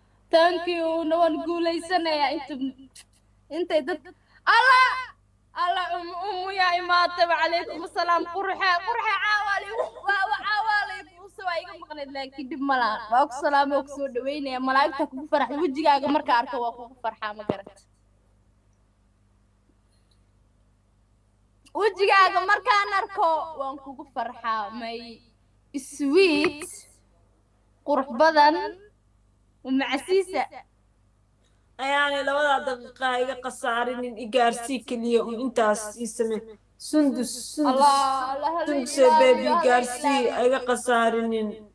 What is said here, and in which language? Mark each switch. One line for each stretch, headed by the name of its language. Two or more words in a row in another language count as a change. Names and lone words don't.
English: Thank you. No one
Somali: guulaysanaya inta, intay dad, Allah! Alla, um, um, yaa imaatay. Wa calaykum asalaam. Qurxe, qurxe, caawa la igu, waa, waa, caawa la igu soo, waa iga maqnayd, laakiin dhib ma laha. Waa ku salaamay, waa ku soo dhaweynaya. Malaa'igta kugu farxay. Wejigaaga markaan arko, waa kugu farxaa, ma garat? Wejigaaga markaan arko, waan kugu farxaa.
English: My sweet
Somali: qurux badan, u macsiisa. Ayaanay labada daqiiqa ha iga khasaarinin, i gaarsii keliya, un intaas ii samee. Sundus, Sundus, Allah, Allah, Allah, Sundus, ilaaliyo, baby, Allah, gaarsii, ilaaliyo. ha iga khasaarinin.